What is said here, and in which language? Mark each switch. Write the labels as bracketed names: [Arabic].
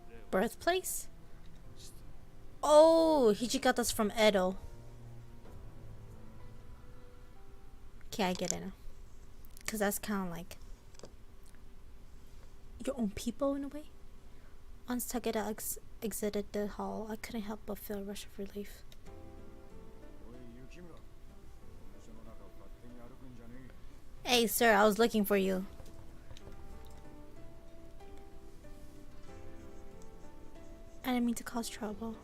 [English] Birthplace? Oh, Hijikata's from Edo. Okay, I get it now. Because that's kind of like your own people in a way. Once Takeda exited the hall, I couldn't help but feel a rush of relief. [Japanese] おい雪村、事務所の中を勝手に歩くんじゃねえ。 [English] Hey, sir, I was looking for you. I didn't mean to cause trouble.